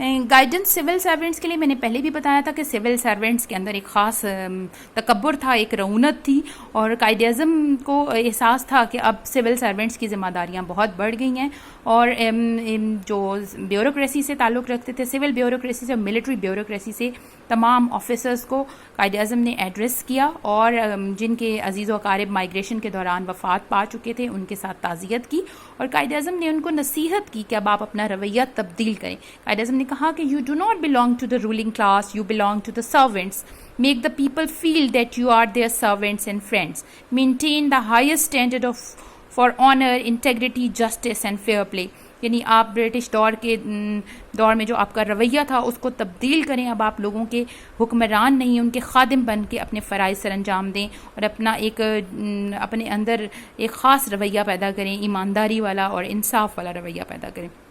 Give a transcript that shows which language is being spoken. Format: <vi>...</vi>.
<ur>Guidance civil servants کے لیے میں نے پہلے بھی بتایا تھا کہ سول سرونٹس کے اندر ایک خاص تکبر تھا, ایک رعونت تھی, اور قائد اعظم کو احساس تھا کہ اب سول سرونٹس کی ذمہ داریاں بہت بڑھ گئی ہیں اور جو بیوروکریسی سے تعلق رکھتے تھے, سول بیوروکریسی سے, ملٹری بیوروکریسی سے, تمام آفیسرز کو قائد اعظم نے ایڈریس کیا اور جن کے عزیز و اقارب مائیگریشن کے دوران وفات پا چکے تھے ان کے ساتھ تعزیت کی اور قائد اعظم نے ان کو نصیحت کی کہ اب آپ اپنا رویہ تبدیل کریں. قائد اعظم نے کہا کہ</ur> <en>You do not belong to the ruling class, you belong to the servants. Make the people feel that you are their servants and friends. Maintain the highest standard for honor, integrity, justice and fair play.</en> <ur>یعنی آپ British دور میں جو آپ کا رویہ تھا اس کو تبدیل کریں. اب آپ لوگوں کے حکمران نہیں, ان کے خادم بن کے اپنے فرائض سر انجام دیں اور اپنے اندر ایک خاص رویہ پیدا کریں, ایمانداری والا اور انصاف والا رویہ پیدا کریں.</ur>